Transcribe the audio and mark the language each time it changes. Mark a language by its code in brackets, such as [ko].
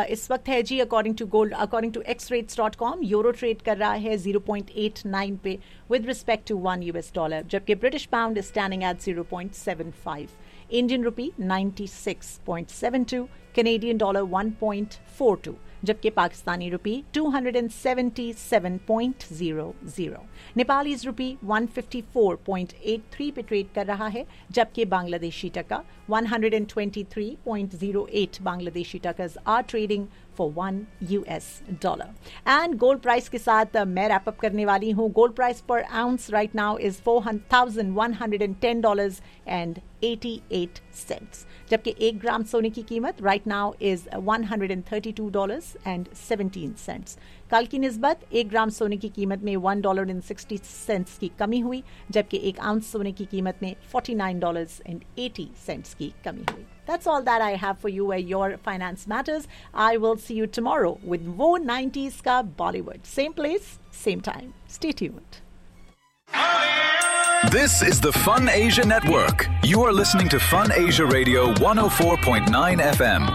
[ur] اس وقت ہے جی, [en] according to gold, according to xrates.com, euro trade [ur] کر رہا ہے [en] 0.89 پے with respect to $1. Jabki British pound is standing at 0.75. Indian rupee 96.72. Canadian dollar 1.42. جبکہ Pakistani rupee 277.00. Nepali's rupee 154.83 پے trade [ur] کر رہا ہے, [en] جبکہ Bangladeshi taka 123.08 Bangladeshi takas are trading for $1. And gold price [ur] کے ساتھ میں [en] wrap up [ur] کرنے والی ہوں. [en] Gold price per ounce right now is $4,110.88. [ur] جبکہ 1 گرام سونے کی قیمت [en] right now is [ur] $132.17. کل کی نسبت 1 گرام سونے کی قیمت میں $1.60 کی کمی ہوئی, جبکہ 1 اونس سونے کی قیمت میں $49.80 کی کمی ہوئی. [en] That's all that I have for you where your finance matters. I will see you tomorrow with Wo 90s ka Bollywood. Same place, same time. Stay tuned. This is the Fun Asia Network. You are listening to Fun Asia Radio 104.9 FM.